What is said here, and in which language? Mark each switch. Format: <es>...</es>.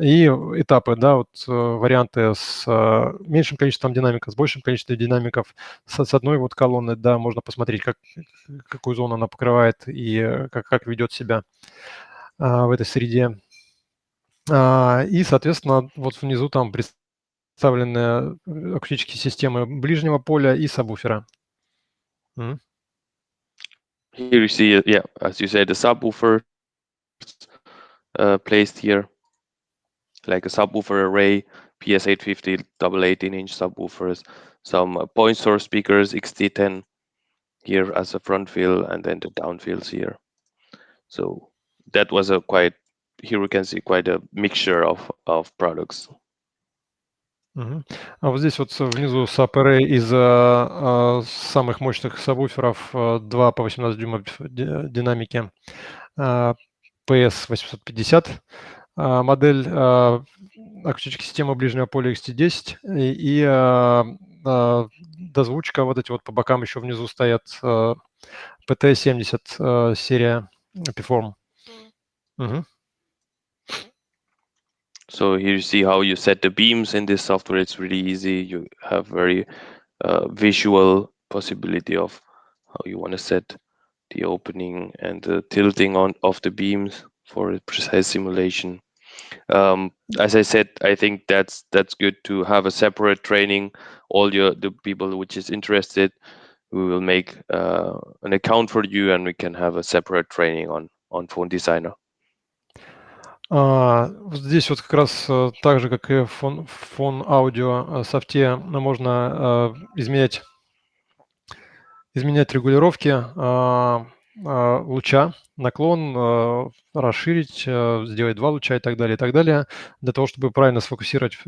<ru>И этапы, да, вот варианты с меньшим количеством динамиков, с большим количеством динамиков, с одной вот колонны, да, можно посмотреть, какую зону она покрывает и как ведет себя в этой среде. И, соответственно, вот внизу там представлены акустические системы ближнего поля и сабвуфера.</ru> <en>Here you see, yeah, as you said, the subwoofer placed here, like a subwoofer array, PS850 double 18-inch subwoofers, some point source speakers, XT10 here as a front fill, and then the downfills here. So that was here we can see quite a mixture of products.</en> <ru>А вот здесь вот внизу саб-арray из самых мощных сабвуферов 2 по 18 дюймов динамики PS850 модель акустической системы ближнего поля XT10 и дозвучка, вот эти вот по бокам еще внизу стоят PT70 серия Perform.</ru> <en>So here you see how you set the beams in this software. It's really easy. You have very visual possibility of how you want to set the opening and the tilting of the beams for a precise simulation. As I said, I think that's good to have a separate training. The people which is interested, we will make an account for you, and we can have a separate training on Fohhn Designer.</en> <ru>Здесь вот как раз так же, как и в Fohhn аудио софте, можно изменять регулировки луча, наклон, расширить, сделать 2 луча и так далее, для того, чтобы правильно сфокусировать.</ru>